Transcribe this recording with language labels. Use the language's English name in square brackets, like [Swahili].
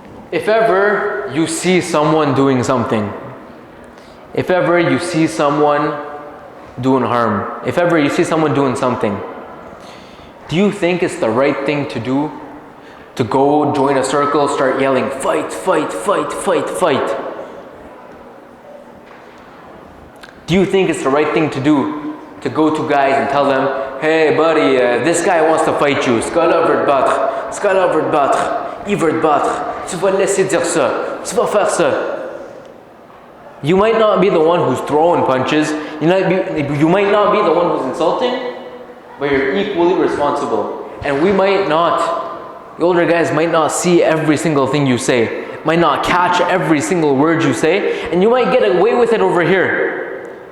[English] If ever you see someone doing something, if ever you see someone doing harm, if ever you see someone doing something, do you think it's the right thing to do? To go join a circle, start yelling, fight, fight, fight, fight, fight? Do you think it's the right thing to do? To go to guys and tell them, hey buddy, this guy wants to fight you. [French] Ce gars-là veut te battre. Ce gars-là veut te battre. Il veut te battre. Tu vas le laisser dire ça. Tu vas faire ça. [English] You might not be the one who's throwing punches. You might not be the one who's insulting, but you're equally responsible. And we might not The older guys might not see every single thing you say, might not catch every single word you say, and you might get away with it over here.